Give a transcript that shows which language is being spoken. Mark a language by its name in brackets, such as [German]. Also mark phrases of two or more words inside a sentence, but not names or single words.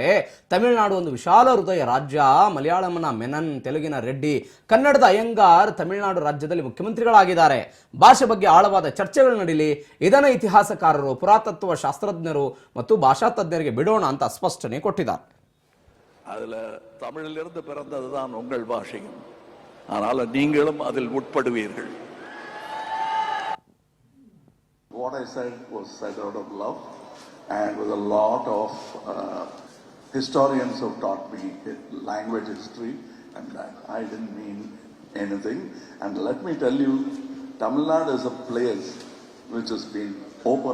[Kannada] ತಮಿಳುನಾಡು ಒಂದು ವಿಶಾಲ ಹೃದಯ ರಾಜ್ಯ. ಮಲಯಾಳಂನ ಮೆನನ್, ತೆಲುಗಿನ ರೆಡ್ಡಿ, ಕನ್ನಡದ ಅಯ್ಯಂಗಾರ್ ತಮಿಳುನಾಡು ರಾಜ್ಯದಲ್ಲಿ ಮುಖ್ಯಮಂತ್ರಿಗಳಾಗಿದ್ದಾರೆ. ಭಾಷೆ ಬಗ್ಗೆ ಆಳವಾದ ಚರ್ಚೆಗಳು ನಡೀಲಿ, ಇದನ್ನ ಇತಿಹಾಸಕಾರರು, ಪುರಾತತ್ವ ಶಾಸ್ತ್ರಜ್ಞರು ಮತ್ತು ಭಾಷಾ ತಜ್ಞರಿಗೆ ಬಿಡೋಣ ಅಂತ ಸ್ಪಷ್ಟನೆ ಕೊಟ್ಟಿದ್ದಾರೆ. [Tamil] அதுல தமிழிலிருந்து பிறந்ததுதான் உங்கள் பாஷையும், ஆனால் நீங்களும் அதில் உட்படுவீர்கள். [English] What I said was said out of love, and with a lot of historians have taught me language history, and that I didn't mean anything. And let me tell you, Tamil Nadu is a place which has been open.